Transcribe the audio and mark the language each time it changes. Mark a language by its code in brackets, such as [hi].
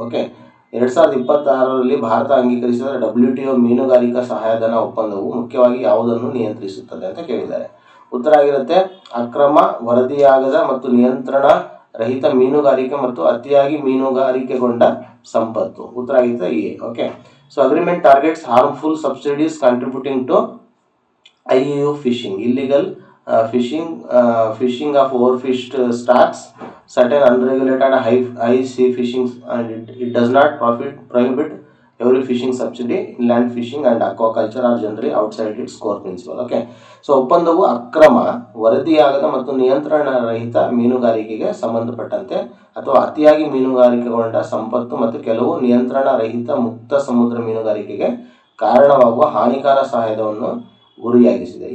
[kn] Okay, 2026ರಲ್ಲಿ Bharat ಅಂಗೀಕರಿಸಿದ WTO ಮೀನುಗಾರಿಕಾ ಸಹಾಯಧನ ಒಪ್ಪಂದವು ಮುಖ್ಯವಾಗಿ ಯಾವುದನ್ನು ನಿಯಂತ್ರಿಸುತ್ತದೆ ಅಂತ ಕೇಳಿದ್ದಾರೆ. ಉತ್ತರ ಆಗಿರುತ್ತೆ ಅಕ್ರಮ, ವರದಿಯಾಗದ ಮತ್ತು ನಿಯಂತ್ರಣ ರಹಿತ ಮೀನುಗಾರಿಕೆ ಮತ್ತು ಅತಿಯಾಗಿ ಮೀನುಗಾರಿಕೆಗೊಂಡ ಸಂಪತ್ತು. ಉತ್ತರ ಆಗಿರುತ್ತೆ A. [en] Okay, so agreement targets harmful subsidies contributing to IUU fishing, illegal fishing of overfished stocks, certain unregulated high sea fishing, and it does not prohibit every fishing subsidy. Inland fishing and aquaculture are generally outside its core principle. [kn] Okay, so ಒಪ್ಪಂದವು ಅಕ್ರಮ, ವರದಿಯಾಗದ ಮತ್ತು ನಿಯಂತ್ರಣ ರಹಿತ ಮೀನುಗಾರಿಕೆಗೆ ಸಂಬಂಧಪಟ್ಟಂತೆ ಅಥವಾ ಅತಿಯಾಗಿ ಮೀನುಗಾರಿಕೆಗೊಂಡ ಸಂಪತ್ತು ಮತ್ತು ಕೆಲವು ನಿಯಂತ್ರಣ ರಹಿತ ಮುಕ್ತ ಸಮುದ್ರ ಮೀನುಗಾರಿಕೆಗೆ ಕಾರಣವಾಗುವ ಹಾನಿಕಾರ ಸಹಾಯಧನವನ್ನು ಗುರಿಯಾಗಿಸಿದೆ.